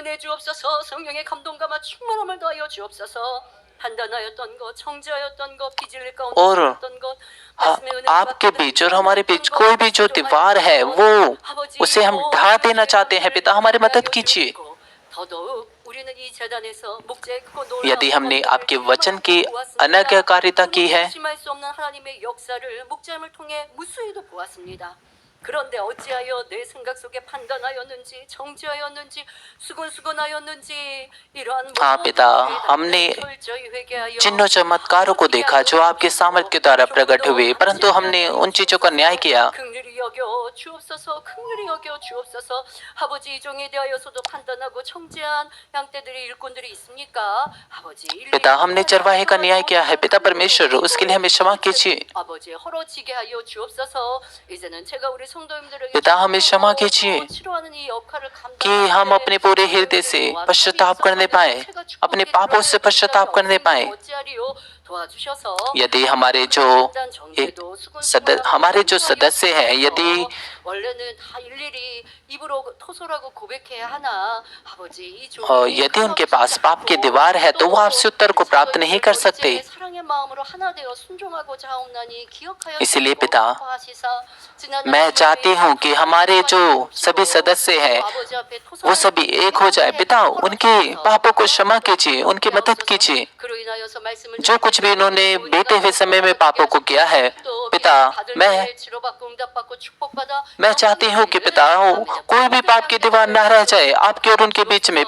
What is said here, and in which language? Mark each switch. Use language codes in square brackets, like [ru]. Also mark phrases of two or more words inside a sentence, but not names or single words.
[hi] और आपके बीच और हमारे बीच कोई भी जो दीवार है वो उसे हम ढा देना चाहते हैं पिता, हमारी मदद कीजिए। [ko] 우리는 이 재단에서 목재의 크고 놀라운 [hi] यदि हमने [ko] 권능을 [hi] आपके वचन की [ko] 보았습니다. [hi] अनन्यकारिता की है, [ko] 의심할 수 없는 하나님의 역사를 목자임을 통해 무수히도 보았습니다. 그런데 어찌하여 내 생각 속에 판단하였는지 정죄하였는지 수근수근하였는지 이러한 [hi] हाँ पिता, हमने [ko] 철저히 회개하여 [hi] चिन्हों चमत्कारों को देखा जो आपके सामर्थ के द्वारा प्रकट हुए, परंतु हमने उन चीजों का न्याय किया। [ko] 긍휼히 여겨 주옵소서, 긍휼히 여겨 주옵소서. 아버지, 이 종에 대하여서도 판단하고 정죄한 양떼들의 일꾼들이 있습니까? 아버지, [hi] पिता, हमने चरवाहे का न्याय किया है। पिता परमेश्वर, उसके लिए हमें क्षमा कीजिए। [ko] 아버지, 헐어지게 하여 주옵소서. 이제는 제가 우리 성도님들에게 [hi] पिता, हमें क्षमा कीजिए [ko] 치료하는 이 역할을 [hi] कि हम अपने पूरे हृदय से पश्चाताप करने पाए, अपने पापों से पश्चाताप करने पाए। यदि हमारे जो सदस्य हैं, यदि [ko] 원래는 다 일일이 입으로 토설하고 고백해야 하나? 아버지, 이 [hi] यदि उनके पास पाप की दीवार है तो वो आपसे उत्तर को प्राप्त नहीं कर सकते। [ko] 사랑의 마음으로 하나 되어 순종하고자 하옵나니 기억하여 [hi] इसलिए पिता, [ko] 하시사 [hi] मैं चाहती हूँ कि हमारे जो सभी सदस्य हैं वो सभी एक हो जाए। पिता, उनके पापों को क्षमा कीजिए, उनकी मदद कीजिए। जो कुछ भी उन्होंने बीते हुए समय में पापों को किया है, पिता, मैं चाहती हूँ कि पिता, कोई भी पाप की दीवार न रह जाए आपके और उनके बीच में।